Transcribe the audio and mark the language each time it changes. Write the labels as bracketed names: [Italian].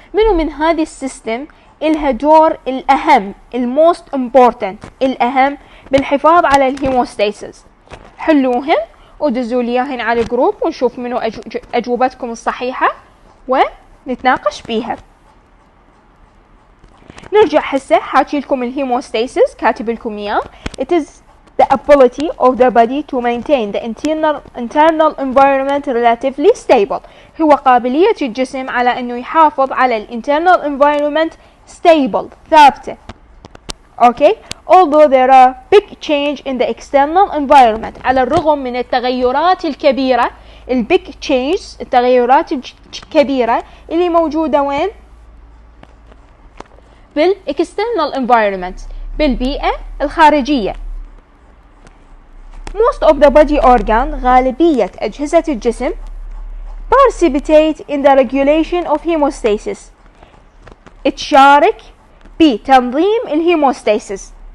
[Arabic] منو من هذه السيستم إلها دور الأهم، الموست امبورتنت، الأهم بالحفاظ على الهيموستاسيس؟ حلوهن ودزوا لي اياهن على الجروب ونشوف منو اجوبتكم الصحيحة ونتناقش بيها. نرجع هسه حاكي لكم الهيموستاسيس، كاتب لكم اياه. [English] It is the ability of the body to maintain the internal environment relatively stable. [Arabic] هو قابلية الجسم على انه يحافظ على الانترنال [English] environment stable، [Arabic] ثابتة. [English] Okay, although there are big change in the external environment، [Arabic] على الرغم من التغيرات الكبيرة، البيج change، التغيرات الكبيرة اللي موجودة وين؟ بالexternal environment، بالبيئة الخارجية. [English] Most of the body organ، [Arabic] غالبية أجهزة الجسم، [English] participate in the regulation of hemostasis، [Arabic] تشارك بتنظيم الهيموستاسيس.